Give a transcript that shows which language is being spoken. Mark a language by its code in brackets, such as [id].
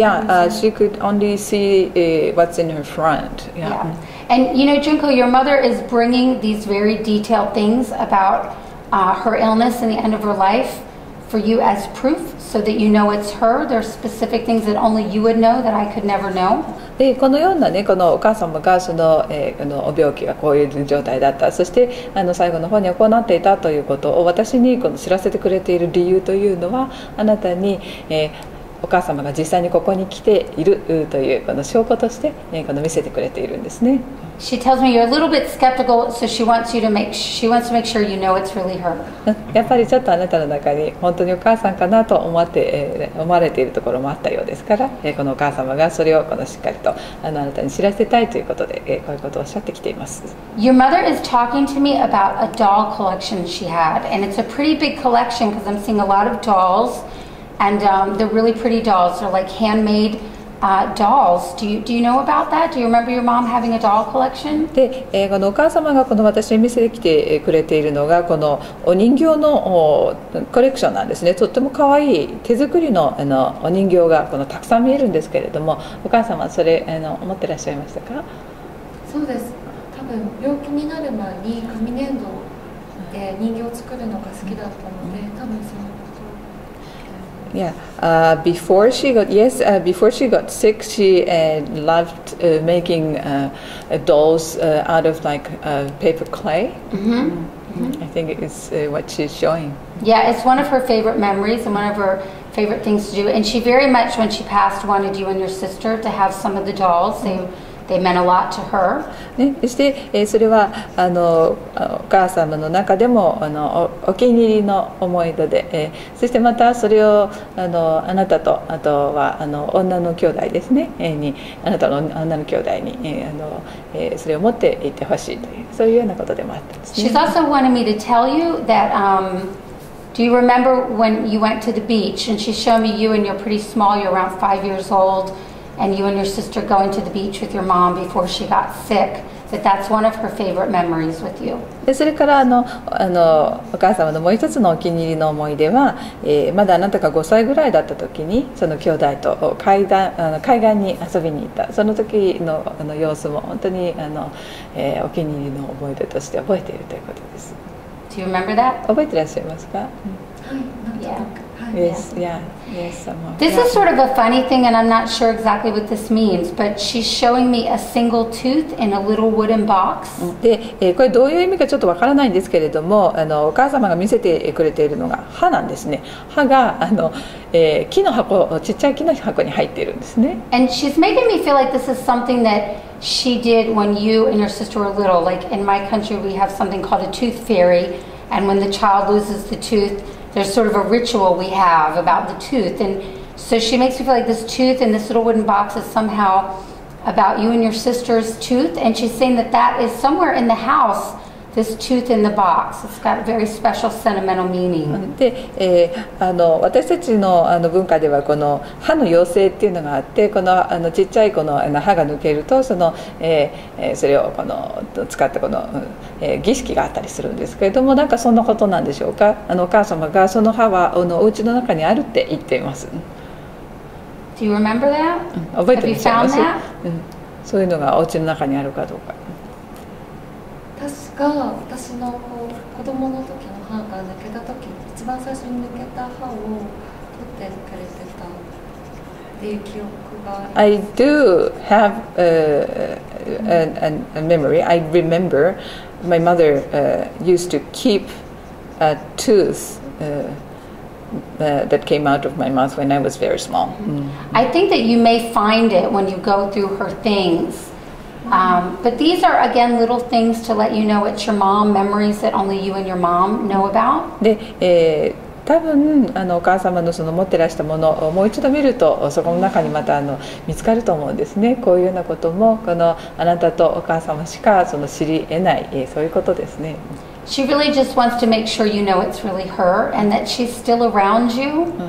[en] Yeah, she could only see what's in her front. Yeah. And Junko, your mother is bringing these very detailed things about her illness and the end of her life for you as proof, so that you know it's her. There's specific things that only you would know that I could never know. [ja] で、このようなね、このお母様がこのお病気がこういう状態だった、そして最後の方に行っていたということを私にこの知らせてくれている理由というのは、あなたに、お母様が実際にここに来ているというこの証拠として、この見せてくれているんですね。 [en] She tells me you're a little bit skeptical, so she wants to make sure you know it's really her. [ja] やっぱりちょっとあなたの中に本当にお母さんかなと思われているところもあったようですから、このお母様がそれをしっかりとあなたに知らせたいということで、こういうことをおっしゃってきています。 [en] Your mother is talking to me about a doll collection she had, and it's a pretty big collection because I'm seeing a lot of dolls, and they're really pretty dolls. They're like handmade dolls. Do you know about that? Do you remember your mom having a doll collection? [ja] で、このお母様がこの私に見せてきてくれているのがこのお人形のコレクションなんですね。とっても可愛い手作りのお人形がたくさん見えるんですけれども、お母様はそれ思ってらっしゃいましたか？そうです。多分病気になる前に紙粘土で人形を作るのが好きだったので、多分その。 [en] Yeah, before she got sick, she loved making dolls out of like paper clay. I think it is what she's showing. Yeah, it's one of her favorite memories and one of her favorite things to do. And she very much, when she passed, wanted you and your sister to have some of the dolls. They meant a lot to her. [ja] そして、それはお母様の中でもお気に入りの思い出で、そしてまたそれをあなたとあとは女の兄弟ですね、あなたの女の兄弟に、それを持っていってほしいというそういうようなことでもあったんですね。 [en] She's also wanted me to tell you that do you remember when you went to the beach and she showed me you and you're pretty small, you're around 5 years old. And you and your sister going to the beach with your mom before she got sick. that that's one of her favorite memories with you. [ja] でそれからお母様のもう一つのお気に入りの思い出は、まだあなたが5歳ぐらいだった時にその兄弟と海岸に遊びに行ったその時の様子も本当にお気に入りの思い出として覚えているということです。 [en] Do you remember that? [ja] 覚えてらっしゃいますか？はい、なんとなく。 [en] Yes, yeah, yes, This is sort of a funny thing, and I'm not sure exactly what this means, but she's showing me a single tooth in a little wooden box. [ja] で、これどういう意味かちょっとわからないんですけれども、お母様が見せてくれているのが歯なんですね。歯が木の箱、ちっちゃい木の箱に入っているんですね。 [en] And she's making me feel like this is something that she did when you and your sister were little. Like in my country, we have something called a tooth fairy, and when the child loses the tooth, there's sort of a ritual we have about the tooth. And so she makes me feel like this tooth in this little wooden box is somehow about you and your sister's tooth. And she's saying that that is somewhere in the house, this tooth in the box. It's got a very special sentimental meaning. [ja] で、私たちの文化ではこの歯の妖精っていうのがあって、このちっちゃいこの歯が抜けるとそれを使った儀式があったりするんですけれども、なんかそんなことなんでしょうか。お母様がその歯はお家の中にあるって言っています。 [en] Do you remember that? [ja] 覚えてらっしゃいます？ [en] Have you found that? [ja] そういうのがお家の中にあるかどうか。確か私の子供の時の歯が抜けた時に一番最初に抜けた歯を取ってくれてたっていう記憶があります。 [en] I do have a memory. I remember my mother used to keep a tooth that came out of my mouth when I was very small. I think that you may find it when you go through her things. But these are, again, little things to let you know it's your mom, memories that only you and your mom know about. [ja] で、多分お母様のその持ってらしたものをもう一度見るとそこの中にまた見つかると思うんですね。こういうようなこともあなたとお母様しか知り得ないそういうことですね。 [en] She really just wants to make sure you know it's really her and that she's still around you.